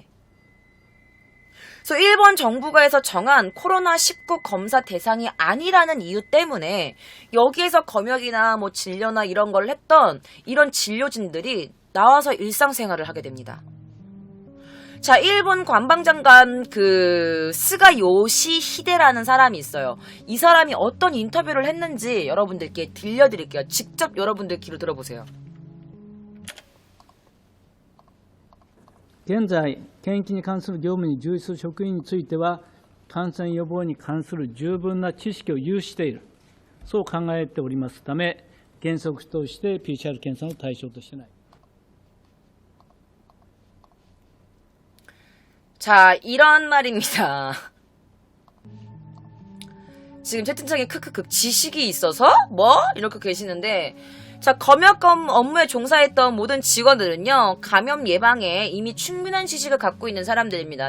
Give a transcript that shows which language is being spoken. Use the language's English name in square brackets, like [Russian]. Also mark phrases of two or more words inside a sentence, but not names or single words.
[Korean] 그래서 일본 정부가 해서 정한 코로나19 검사 대상이 아니라는 이유 때문에 여기에서 검역이나 뭐 진료나 이런 걸 했던 이런 진료진들이 나와서 일상생활을 하게 됩니다. 자, 일본 관방장관 스가 요시히데라는 사람이 있어요. 이 사람이 어떤 인터뷰를 했는지 여러분들께 들려드릴게요. 직접 여러분들 귀로 들어보세요. [Japanese] 現在、検疫に関する業務に従事する職員については、感染予防に関する十分な知識を有している、そう考えておりますため、原則として PCR 検査の対象としてない。 [Korean] 자, 이런 말입니다. 지금 채팅창에 크크크 지식이 있어서? 뭐? 이렇게 계시는데, 자, 검역검 업무에 종사했던 모든 직원들은요, 감염 예방에 이미 충분한 지식을 갖고 있는 사람들입니다.